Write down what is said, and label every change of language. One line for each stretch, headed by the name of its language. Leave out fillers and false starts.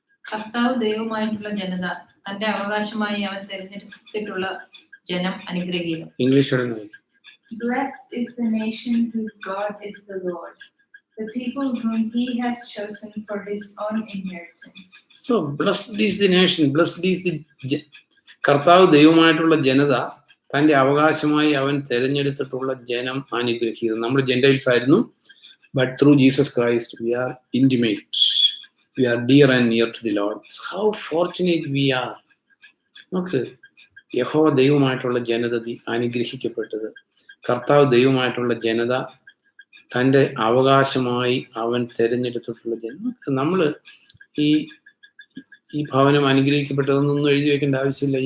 Malayalam: കർത്താവ് ദൈവമായിട്ടുള്ള ജനത, തന്റെ അവകാശമായി അവൻ തിരഞ്ഞെടുത്തിട്ടുള്ള ജനം അനുഗ്രഹീതം. English.
English: Blessed is the nation whose God is the Lord, the people whom he has chosen for his own inheritance. So blessed is the
Malayalam: nation, blessed is the കർത്താവ് ദൈവമായിട്ടുള്ള ജനത, തന്റെ അവകാശമായി അവൻ തിരഞ്ഞെടുത്തിട്ടുള്ള ജനം അനുഗ്രഹീതം. നമ്മൾ ജെന്റൈൽസ് ആയിരുന്നു,
English: but through Jesus Christ we are intimate, we are dear and near to the Lord. How fortunate we are.
Malayalam: നമുക്ക് യഹോവ ദൈവമായിട്ടുള്ള ജനത അനുഗ്രഹിക്കപ്പെട്ടത്, കർത്താവ് ദൈവമായിട്ടുള്ള ജനത തൻ്റെ അവകാശമായി അവൻ തിരഞ്ഞെടുത്തിട്ടുള്ള ജനം. നമ്മൾ ഈ ഭവനം അനുഗ്രഹിക്കപ്പെട്ടതെന്നൊന്നും എഴുതി വെക്കേണ്ട ആവശ്യമില്ല.